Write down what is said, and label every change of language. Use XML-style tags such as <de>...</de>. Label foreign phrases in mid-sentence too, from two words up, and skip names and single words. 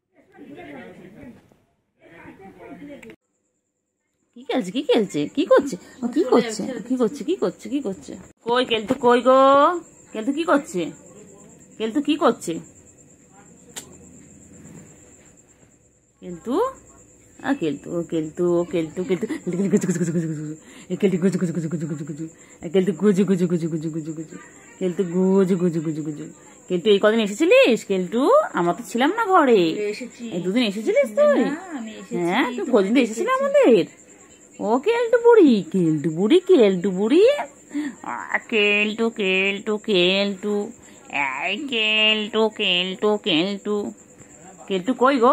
<bn>কি খেলছে কি খেলছে কি করছে কি করছে কি করছে কি করছে কি করছে? কই কেলটু কই গো? কেলটু কি করছে? কেলটু কি করছে? কেলটু কেলটু কেলটু কেলটু কেলটু কেলটু গুজু গুজু গুজু কেলটু গুজু গুজু গুজু গুজু গুজু গুজু কেলটু গুজু গুজু গুজু গুজু গুজু গুজু কেলটু গুজু গুজু গুজু গুজু। কেলটু এই কদিন এসেছিলিস? কেলটু আমরা তো ছিলাম না ঘরে, এই দুদিন এসেছিলিস তুই? হ্যাঁ তুই কদিন এসেছিলি আমাদের? ও কেলটু বুড়ি কেলটু বুড়ি কেলটু বুড়ি কেলটু কেলটু কেলটু এই কেলটু কেলটু কেলটু কেলটু কই গো?</bn>